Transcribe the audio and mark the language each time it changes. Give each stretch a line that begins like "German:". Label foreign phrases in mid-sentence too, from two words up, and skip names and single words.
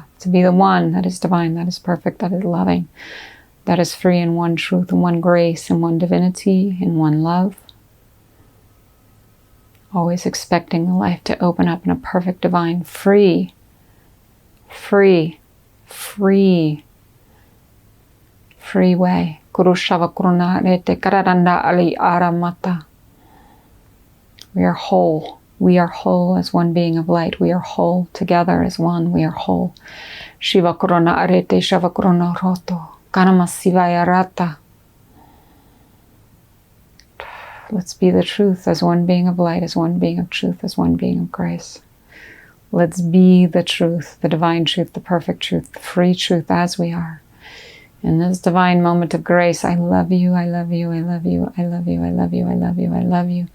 English: To be the one that is divine, that is perfect, that is loving, that is free in one truth, in one grace, in one divinity, in one love. Always expecting the life to open up in a perfect, divine, free way. Kurushava kuruna rete kararanda ali aramata. We are whole. We are whole as one being of light. We are whole together as one. We are whole. Shiva kuruna arete shava kuruna roto. Kanama sivaya rata. Let's be the truth as one being of light, as one being of truth, as one being of grace. Let's be the truth, the divine truth, the perfect truth, the free truth as we are. In this divine moment of grace, I love you, I love you, I love you, I love you, I love you, I love you, I love you.